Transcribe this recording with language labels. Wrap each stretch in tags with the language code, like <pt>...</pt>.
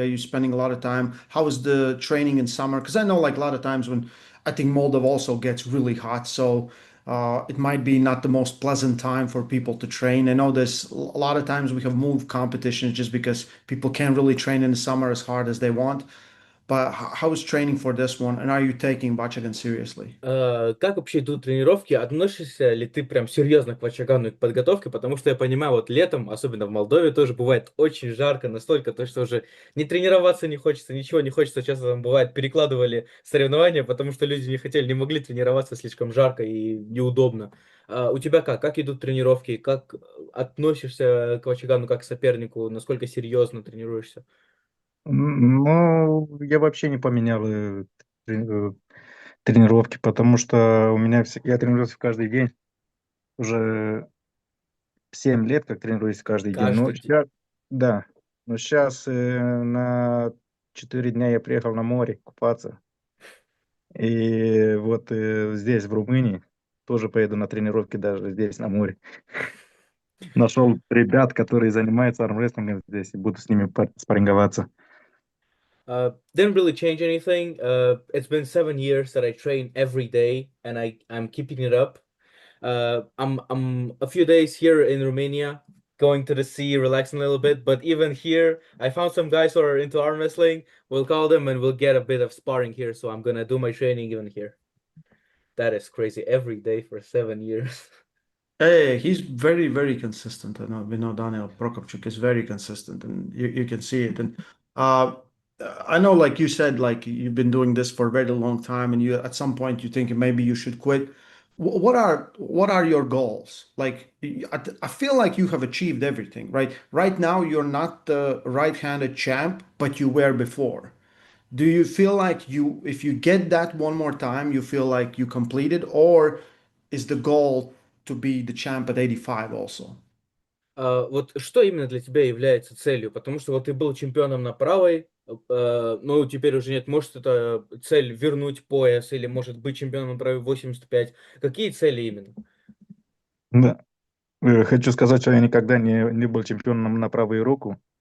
<en>Are you spending a lot of time? How is the training in summer? Because I know like a lot of times when I think Moldova also gets really hot, so it might be not the most pleasant time for people to train. I know there's a lot of times we have moved competitions just because people can't really train in the summer as hard as they want. But how is training for this one? And are you taking Vachagan seriously?</en> <ru>Как вообще идут тренировки? Относишься ли ты прям серьезно к Вачагану и к подготовке? Потому что я понимаю, вот летом, особенно в Молдове, тоже бывает очень жарко, настолько, то, что уже не тренироваться не хочется, ничего не хочется. Часто там бывает, перекладывали соревнования, потому что люди не хотели, не могли тренироваться, слишком жарко и неудобно. У тебя как? Как идут тренировки? Как относишься к Вачагану как к сопернику? Насколько серьезно тренируешься? Ну, я вообще не поменял тренировки, потому что я тренируюсь каждый день. Уже 7 лет, как тренируюсь каждый день. Но Каждый день. сейчас, да, но сейчас на 4 дня я приехал на море купаться. И вот здесь, в Румынии, тоже поеду на тренировки даже здесь, на море. Нашел ребят, которые занимаются армрестлингом здесь, и буду с ними спарринговаться.</ru> <en>Didn't really change anything. It's been 7 years that I train every day, and I'm keeping it up. I'm a few days here in Romania, going to the sea, relaxing a little bit. But even here, I found some guys who are into arm wrestling. We'll call them, and we'll get a bit of sparring here. So I'm gonna do my training even here. That is crazy. Every day for 7 years. Hey, he's very, very consistent. I know we know Daniel Procopciuc is very consistent, and you can see it. And uh, I know, like you said, like you've been doing this for a very long time, and you at some point you think maybe you should quit. What are your goals? Like I feel like you have achieved everything, right? Right now you're not the right-handed champ, but you were before. Do you feel like if you get that one more time, you feel like you completed, or is the goal to be the champ at 85 also?</en> <ru>Вот что именно для тебя является целью? Потому что вот ты был чемпионом на правой, ну теперь уже нет. Может, это цель вернуть пояс или может быть чемпионом на правой 85. Какие цели именно? Да. Хочу сказать, что я никогда не был чемпионом на правую руку.</ru>